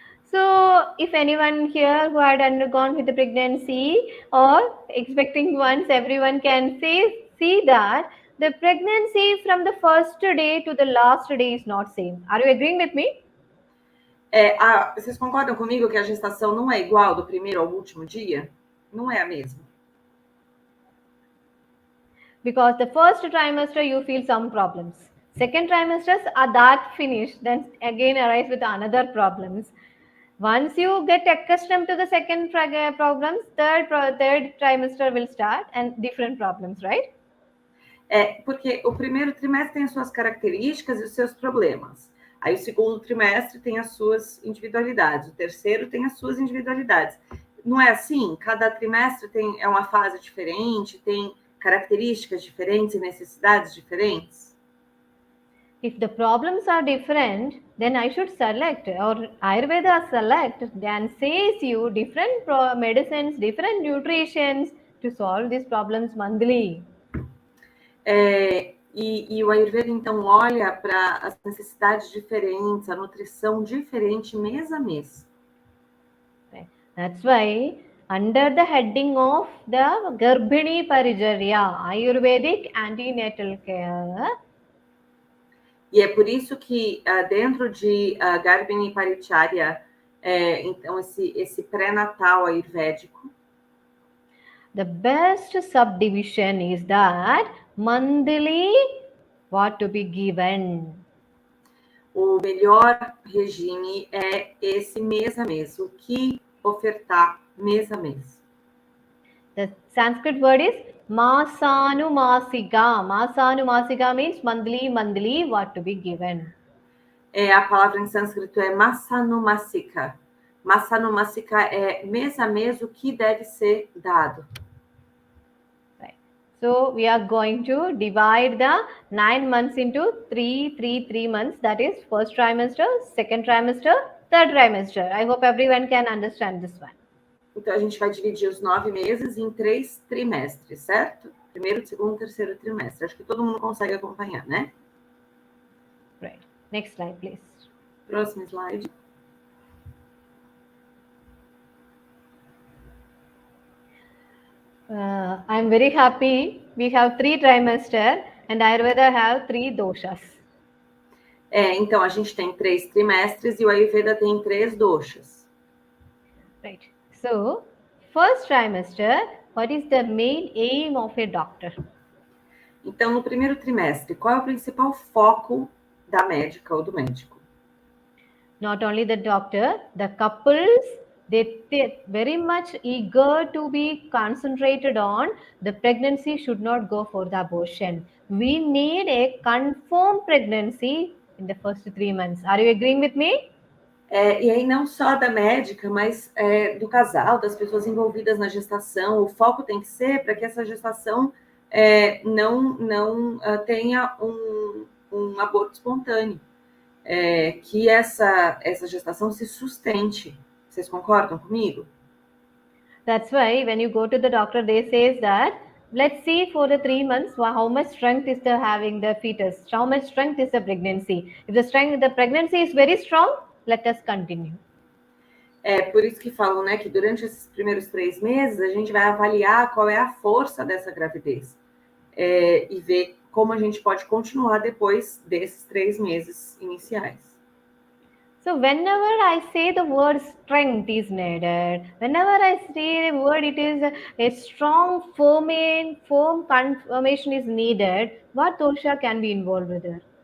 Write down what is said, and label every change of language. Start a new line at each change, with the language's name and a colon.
English: So, if anyone here who had undergone with the pregnancy or expecting ones, everyone can see that the pregnancy from the first day to the last day is not same. Are you agreeing with me?
Portuguese: Vocês concordam comigo que a gestação não é igual do primeiro ao último dia? Não é a mesma.
English: Because the first trimester you feel some problems. Second trimesters are that finished, then again arise with another problems. Once you get accustomed to the second problems, third trimester will start and different problems, right?
Portuguese: Porque o primeiro trimestre tem as suas características e os seus problemas. Aí o segundo trimestre tem as suas individualidades, o terceiro tem as suas individualidades. Não é assim? Cada trimestre é uma fase diferente, tem características diferentes e necessidades diferentes?
English: If the problems are different, then I should select, or Ayurveda select, then says you different medicines, different nutritions to solve these problems monthly.
Portuguese: E o Ayurveda, então, olha para as necessidades diferentes, a nutrição diferente mês a mês.
English: That's why, under the heading of the Garbhini Parijariya, Ayurvedic antenatal care,
Portuguese: e é por isso que dentro de Garbhini Paricharya, então, esse pré-natal ayurvédico,
English: the best subdivision is that monthly what to be given.
Portuguese: O melhor regime é esse mês a mês, o que ofertar mês a mês.
English: The Sanskrit word is Masanumasika. Masanumasika means monthly, what to be given.
Portuguese: A palavra em sânscrito é Masanumasika. Masanumasika é mês a mês o que deve ser dado.
English: Right. So we are going to divide the 9 months into 3 months. That is first trimester, second trimester, third trimester. I hope everyone can understand this one.
Portuguese: Então, a gente vai dividir os 9 meses em 3 trimestres, certo? Primeiro, segundo, terceiro trimestre. Acho que todo mundo consegue acompanhar, né?
English: Right. Next slide, please.
Portuguese: Próximo slide.
English: I'm very happy. We have 3 trimester and Ayurveda have 3 doshas.
Portuguese: Então, a gente tem 3 trimestres e o Ayurveda tem 3 doshas.
English: Right. So, first trimester, what is the main aim of a doctor?
Portuguese: Então, no primeiro trimestre, qual é o principal foco da médica ou do médico?
English: Not only the doctor, the couples, they're very much eager to be concentrated on the pregnancy should not go for the abortion. We need a confirmed pregnancy in the first 3 months. Are you agreeing with me?
Portuguese: E aí não só da médica, mas do casal, das pessoas envolvidas na gestação. O foco tem que ser para que essa gestação não tenha um aborto espontâneo. que essa gestação se sustente. Vocês concordam comigo?
English: That's why when you go to the doctor, they say that let's see for the 3 months how much strength is the having the fetus, how much strength is the pregnancy. If the pregnancy is very strong, let us continue.
Portuguese: Por isso que falam, né, que durante esses primeiros 3 meses a gente vai avaliar qual é a força dessa gravidez e ver como a gente pode continuar depois desses 3 meses iniciais.
English: So whenever I say the word strength is needed, whenever I say the word it is a strong, firm confirmation is needed, what dosha can be involved with it?